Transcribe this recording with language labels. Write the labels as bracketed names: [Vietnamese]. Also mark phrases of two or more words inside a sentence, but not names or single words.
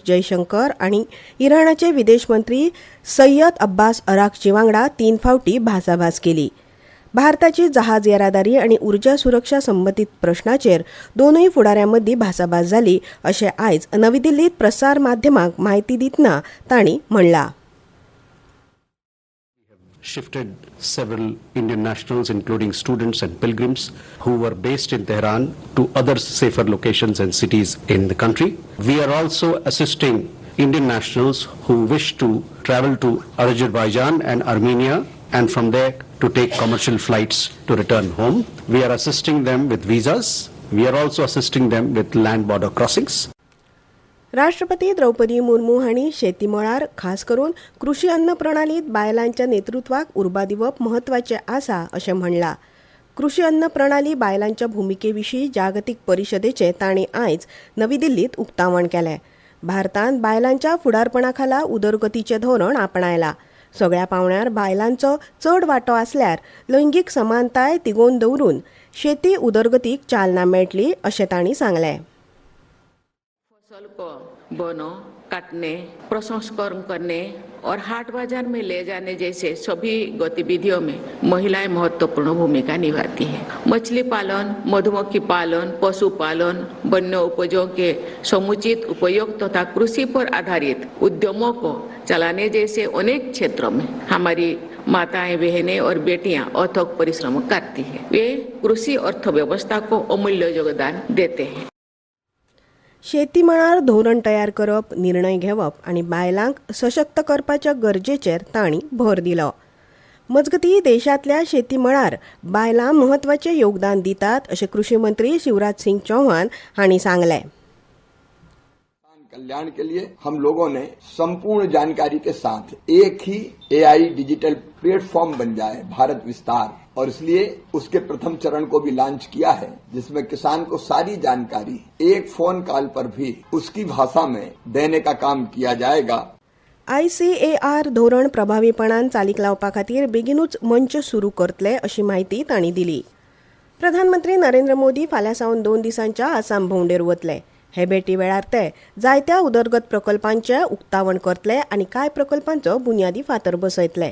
[Konkani] जयशंकर आनी इराणाचे विदेश मंत्री सय्यद अब्बास अराक्ची वांगडा 3 फावटी भासाभास केली. भारताची जहाज येरादारी आनी उर्जा सुरक्षा संबंदीत प्रश्नाचेर दोनूय फुडाऱ्यां मदीं भासाभास जाली अशें आयज नवी दिल्लींत प्रसार माध्यमांक म्हायती दितना तांणी म्हणलां. [English] Shifted several Indian nationals, including students and pilgrims who were based in Tehran, to other safer locations and cities in the country. We are also assisting Indian nationals who wish to travel to Azerbaijan and Armenia and from there to take commercial flights to return home. We are assisting them with visas. We are also assisting them with land border crossings. [Konkani] राष्ट्रपती द्रौपदी मुर्मू हांणी शेती मळार खास करून कृषी अन्न प्रणालीत बायलांच्या नेतृत्वाक उर्बा दिवप म्हत्वाचें आसा अशें म्हणलां. कृषी अन्न प्रणाली बायलांच्या भुमिकेविशीं जागतीक परिशदेचें तांणी आयज नवी दिल्लींत उक्तावण केलें. भारतांत बायलांच्या फुडारपणा खाला उदरगतीचें धोरण आपणायलां. सगळ्या पावंड्यार बायलांचो चड वांटो आसल्यार लैंगीक समानताय तिगोवन दवरून शेती उदरगतीक चालना मेळटली अशें तांणी सांगलें. [Hindi] फसल को बोने, काटने, प्रसंस्करण करने और हाट बाजार में ले जाने जैसे सभी गतिविधियों में महिलाएं महत्वपूर्ण भूमिका निभाती हैं. मछली पालन, मधुमक्खी पालन, पशुपालन, वन्य उपजों के समुचित उपयोग तथा कृषि पर आधारित उद्यमों को चलाने जैसे अनेक क्षेत्रों में हमारी माताएं, बहनें और बेटियां अथक परिश्रम करती हैं. वे कृषि अर्थव्यवस्था को अमूल्य योगदान देते हैं. [Konkani] शेती मळार धोरण तयार करप, निर्णय घेवप आनी बायलांक सशक्त करपाच्या गरजेचेर तांणी भर दिलो. मजगतीं देशांतल्या शेती मळार बायलां म्हत्वाचें योगदान दितात अशें कृषी मंत्री शिवराज सिंग चौहान हांणी सांगलें. [Hindi] कल्याण के लिए हम लोगों ने संपूर्ण जानकारी के साथ एक ही [English] AI digital platform [Hindi] बन जाए भारत विस्तार, और इसलिए उसके प्रथम चरण को भी लॉन्च किया है, जिसमें किसान को सारी जानकारी एक [English] phone call [Hindi] पर भी उसकी भाषा में देने का काम किया जाएगा. [Konkani] ICAR धोरण प्रभावीपणान चालीक लावपा खातीर बेगीनूच मंच सुरू करतले अशी माहिती तांणी दिली. प्रधानमंत्री नरेंद्र मोदी फाल्यां सावन 2 दिसांच्या आसाम भोंवडेर वतले. हे भेटी वेळार ते जायत्या उदरगत प्रकल्पांचे उक्तावण करतले आनी कांय प्रकल्पांचो बुन्यादी फातर बसयतले.